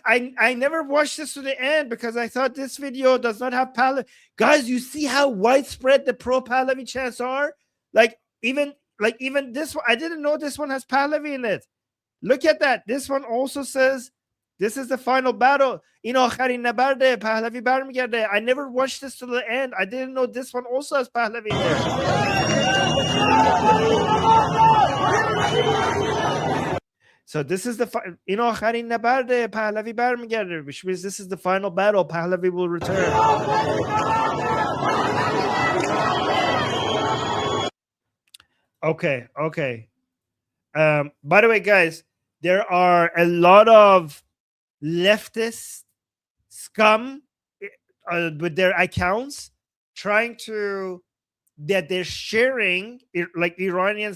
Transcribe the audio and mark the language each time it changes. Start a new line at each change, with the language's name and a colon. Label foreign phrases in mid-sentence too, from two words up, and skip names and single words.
English: I never watched this to the end because I thought this video does not have Pahlavi. Guys, you see how widespread the pro Pahlavi chants are? Like even this one, I didn't know this one has Pahlavi in it. Look at that. This one also says this is the final battle.
Persian: In آخرین نبرد پهلوی برمیگرده.
English: I never watched this to the end. I didn't know this one also has Pahlavi in there. So this is the in
Persian: آخرین نبرد پهلوی برمیگرده,
English: which means this is the final battle. Pahlavi will return. Okay. By the way, guys, there are a lot of leftist scum with their accounts trying to that they're sharing like Iranians.